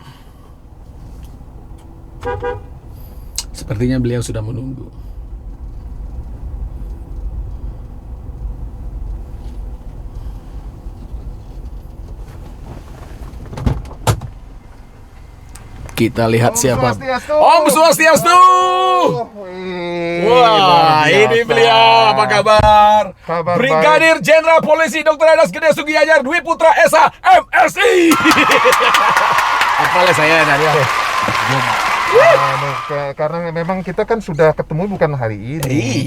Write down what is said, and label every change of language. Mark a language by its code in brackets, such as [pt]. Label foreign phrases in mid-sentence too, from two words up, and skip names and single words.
[id] Sepertinya beliau sudah menunggu. Kita lihat siapa. Swastiastu. [ban] Om Swastiastu. [id] Wah, ini beliau. Apa kabar? Kabar Brigadir Jenderal Polisi Dr. Adas Gede Sugianyar Dwi Putra Esa MSI. Apalah saya tadi. Karena memang kita kan sudah ketemu bukan hari ini.